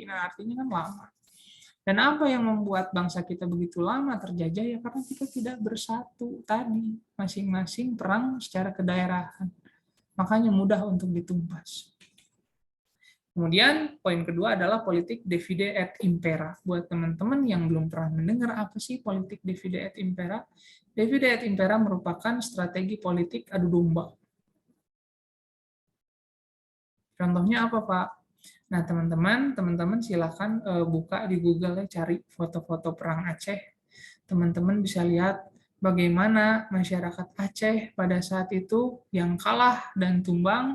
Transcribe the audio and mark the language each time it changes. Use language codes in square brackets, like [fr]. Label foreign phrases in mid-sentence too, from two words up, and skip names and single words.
[id] Nah, artinya kan lama. Dan apa yang membuat bangsa kita begitu lama terjajah? Ya karena kita tidak bersatu tadi. Masing-masing perang secara kedaerahan. Makanya mudah untuk ditumpas. Kemudian poin kedua adalah politik [la] divide et impera. [id] Buat teman-teman yang belum pernah mendengar apa sih politik [la] divide et impera? Divide et impera [id] merupakan strategi politik adu domba. Contohnya apa, Pak? Nah, teman-teman silakan buka di Google ya, cari foto-foto perang Aceh. Teman-teman bisa lihat bagaimana masyarakat Aceh pada saat itu yang kalah dan tumbang.